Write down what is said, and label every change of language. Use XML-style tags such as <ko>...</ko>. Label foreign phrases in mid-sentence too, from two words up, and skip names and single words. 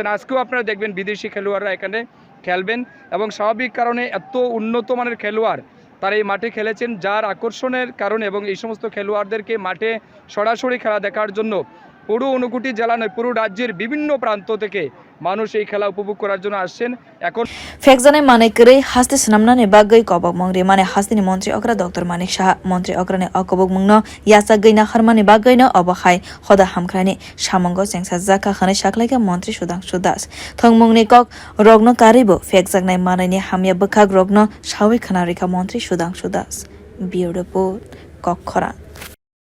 <bn>আজকেও আপনারা দেখবেন বিদেশি খেলোয়াড়রা এখানে খেলবেন এবং স্বাভাবিক কারণে এত উন্নত মানের খেলোয়াড় তারা এই মাঠে খেলেছেন, যার আকর্ষণের কারণে এবং এই সমস্ত খেলোয়াড়দেরকে মাঠে সরাসরি খেলা দেখার জন্য পুরো 59 জেলা নয় পুরো রাজ্যের বিভিন্ন প্রান্ত থেকে মানুষ এই খেলা উপভোগ করার জন্য আসছেন। এখন</bn> <trp>फेकजानाय मानेकरै हास्ति सनामनानि बागै कबक मंग्रि माने हास्तिनि मन्त्रि अग्रा डक्टर मानिक साहा मन्त्रि अग्रानि अकबक मुंनो यासा गैना खरमानि बागैनो अबहाय हदा हामख्रानि सामंग सोंसाजाका खनै साख्लायगा मन्त्रि सुधांसु दास थंमुंनि कक रगनो कारिबो फेकजानाय मानायनि हामिया बखाग रगनो सावै खनारिका मन्त्रि सुधांसु दास बिउरो कक खरा।</trp>